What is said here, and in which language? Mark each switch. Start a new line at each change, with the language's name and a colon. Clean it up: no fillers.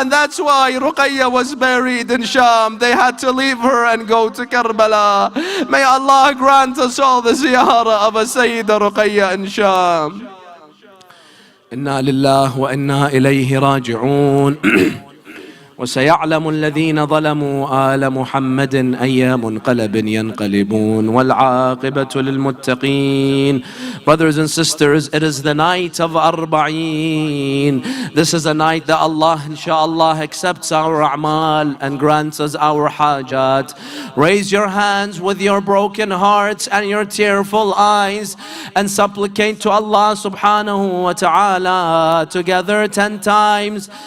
English: And that's why Ruqayya was buried in Sham. They had to leave her and go to Karbala. May Allah grant us all the ziyarah of a Sayyida Ruqayya in Sham.
Arabic: Inna lillah wa inna ilayhi raji'un. وسيعلم الذين ظلموا آل محمد أي منقلب ينقلبون والعاقبة للمتقين.
English: Brothers and sisters, it is the night of Arba'in. This is a night that Allah inshallah accepts our a'mal and grants us our hajat. Raise your hands with your broken hearts and your tearful eyes and supplicate to Allah subhanahu wa ta'ala together 10 times.